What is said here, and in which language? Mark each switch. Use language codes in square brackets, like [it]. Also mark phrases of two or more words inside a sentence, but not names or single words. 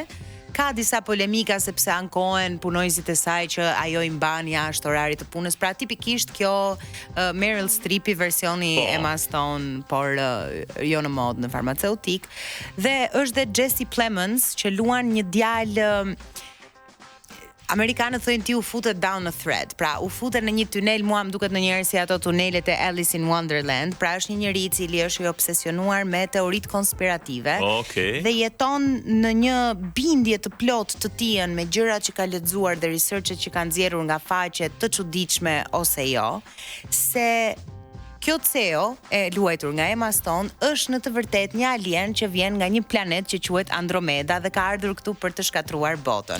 [sq] Ka disa polemika sepse ankohen punojësit e saj që ajo i mban jashtë orarit të punës. Pra tipikisht kjo Meryl Streep versioni Emma Stone, por jo në mod në farmaceutik. Dhe është dhe Jesse Plemons që luan një djalë Amerikanët thojnë ti u futet [en] down a thread. [sq] Pra, u futet në një tunel, mua më duket ndonjëherë si ato tunelet e Alice in Wonderland. Pra, është një njeri I cili është I obsesionuar me teoritë konspirative. Okej. Dhe jeton në një bindje të plot të tij me gjërat që ka lexuar dhe researchet që kanë nxjerrur nga faqe të çuditshme ose jo, se kjo CEO e luajtur nga Emma Stone është në të vërtetë një alien që vjen nga një planet që quhet Andromeda dhe ka ardhur këtu për të shkatruar botën.